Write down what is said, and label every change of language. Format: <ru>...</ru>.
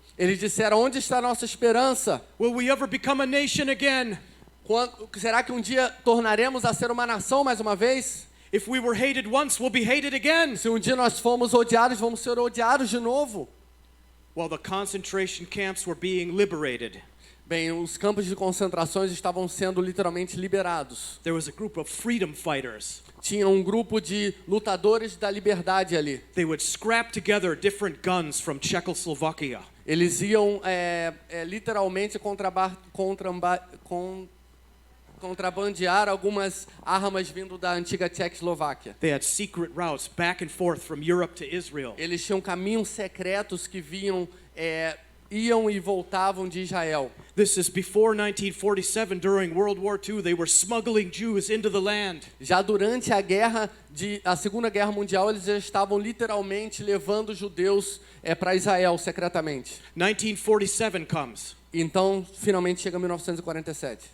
<pt>Eles disseram, onde está a nossa esperança?</pt> <en>Will we ever become a nation again?</en> <pt>Será que um dia tornaremos a ser uma nação mais uma vez?</pt> <en>If we were hated once, we'll be hated again."</en> <pt>Se um dia nós fomos odiados, vamos ser odiados de novo.</pt> <en>While the concentration camps were being liberated,</en> <pt>Bem, os campos de concentrações estavam sendo literalmente liberados.</pt> <en>there was a group of freedom fighters.</en> <pt>Tinha um grupo de lutadores da liberdade ali.</pt> <en>They would scrap together different guns from Czechoslovakia.</en> <pt>Eles iam literalmente contrabandear algumas armas vindo da antiga Tchecoslováquia.</pt> <en>They had secret routes back and forth from Europe to Israel.</en> <pt>Eles tinham caminhos secretos que iam e voltavam de Israel.</pt> <en>This is before 1947. During World War II, they were smuggling Jews into the land.</en> <pt>Já durante a Segunda Guerra Mundial, eles já estavam literalmente levando judeus para Israel secretamente.</pt> <en>1947 comes,</en> <pt>Então, finalmente chega 1947</pt>